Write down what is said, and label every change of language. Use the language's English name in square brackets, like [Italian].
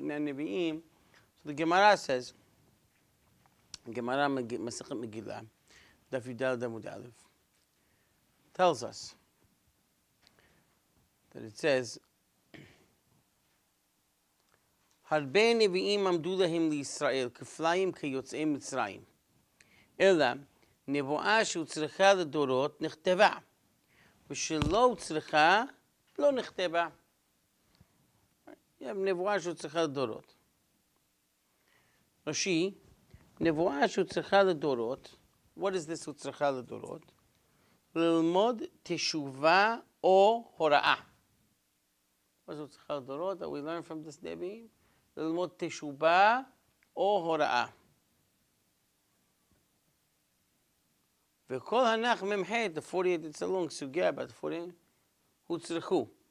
[English] But now Nevi'im, so the Gemara says, Gemara Masechet Megillah, Daf Yudal Amud Aleph, tells us that it says, [Hebrew] הרבה נביאים עמדו להם לישראל כפליים כיוצאי מצרים. אלא נבואה שהוצרכה לדורות נכתבה, ושלא הוצרכה לא נכתבה. נבואה שהוצרכה לדורות. רש"י, נבואה שהוצרכה לדורות, [English] what is this [Hebrew] הוצרכה לדורות? ללמוד תשובה או הוראה. [English] What is הוצרכה לדורות that we learn from this נביאים? [Hebrew] ללמוד תשובה או הוראה. וכל הנח מ"ח, [English] the 48, it's a long sugya, but 48, הוצרכו.